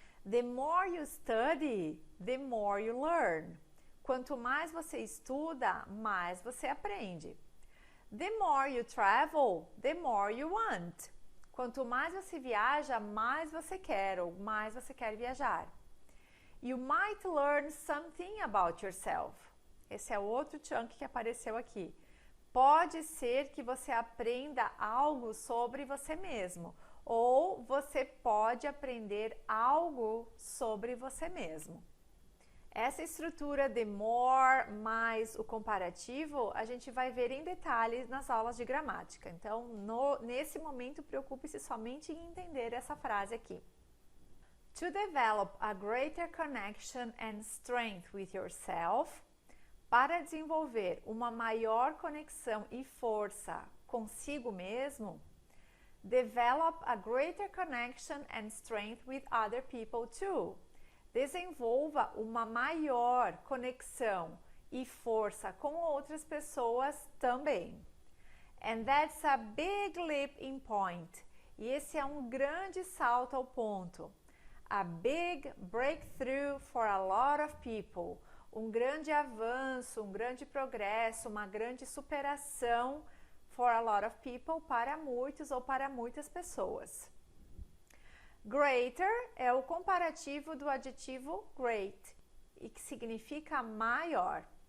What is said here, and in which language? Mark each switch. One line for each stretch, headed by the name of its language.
English: The more you study, the more you learn.
Portuguese: Quanto mais você estuda, mais você aprende.
English: The more you travel, the more you want.
Portuguese: Quanto mais você viaja, mais você quer, ou mais você quer viajar.
English: You might learn something about yourself.
Portuguese: Esse é outro chunk que apareceu aqui. Pode ser que você aprenda algo sobre você mesmo, ou você pode aprender algo sobre você mesmo. Essa estrutura de more mais o comparativo, a gente vai ver em detalhes nas aulas de gramática. Então, nesse momento, preocupe-se somente em entender essa frase aqui.
English: To develop a greater connection and strength with yourself,
Portuguese: para desenvolver uma maior conexão e força consigo mesmo,
English: develop a greater connection and strength with other people too.
Portuguese: Desenvolva uma maior conexão e força com outras pessoas também.
English: And that's a big leap in point.
Portuguese: E esse é um grande salto ao ponto.
English: A big breakthrough for a lot of people.
Portuguese: Um grande avanço, um grande progresso, uma grande superação
English: for a lot of people,
Portuguese: para muitos ou para muitas pessoas. Greater é o comparativo do adjetivo great, e que significa maior.